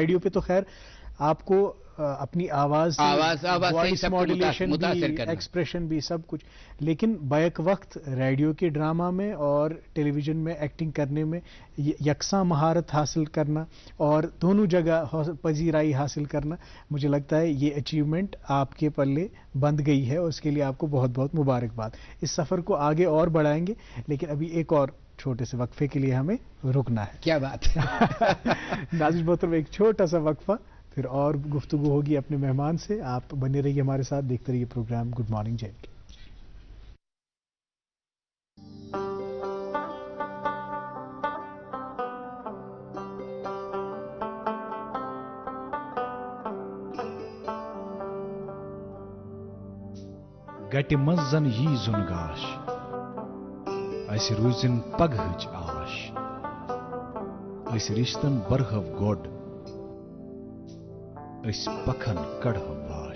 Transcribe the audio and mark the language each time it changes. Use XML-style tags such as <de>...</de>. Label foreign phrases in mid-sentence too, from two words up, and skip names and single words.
<ur>ریڈیو پہ تو خیر آپ کو اپنی آواز</ur> <en>voice modulation</en> <ur>بھی، ایکسپریشن بھی، سب کچھ، لیکن بیک وقت ریڈیو کے ڈراما میں اور ٹیلی ویژن میں ایکٹنگ کرنے میں یکساں مہارت حاصل کرنا اور دونوں جگہ پذیرائی حاصل کرنا، مجھے لگتا ہے یہ اچیومنٹ آپ کے پلے بندھ گئی ہے اور اس کے لیے آپ کو بہت بہت مبارکباد. اس سفر کو آگے اور بڑھائیں گے، لیکن ابھی ایک اور چھوٹے سے وقفے کے لیے ہمیں رکنا ہے. کیا بات ہے. ناظر محترم، ایک چھوٹا سا وقفہ، پھر اور گفتگو ہوگی اپنے مہمان سے. آپ بنے رہیے ہمارے ساتھ، دیکھتے رہیے پروگرام گڈ مارننگ جے این کے.</ur> <ks>गटि मंज जन यी जुन गाश, अस रूजिन पगहच आश, अस रिश्तन बरहव गोड, अस पखन कड़हव वाश।</ks>